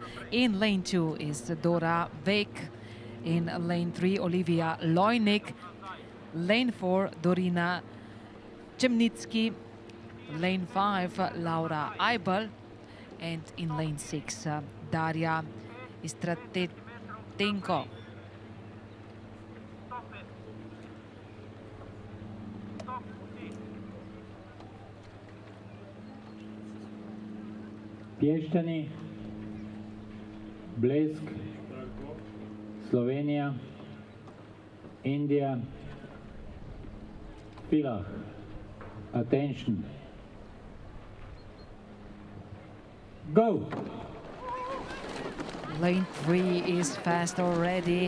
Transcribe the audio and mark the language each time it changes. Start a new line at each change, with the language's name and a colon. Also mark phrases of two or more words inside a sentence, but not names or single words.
English: In lane 2 is Dora Vek. In lane 3, Olivia Lojnik. Lane 4, Dorina Chemnitsky. Lane 5, Laura Eibel. And in lane 6, Daria Istratenko. Pješčani, Blesk, Slovenia, India, Villach. Attention. Go! Lane 3 is fast already.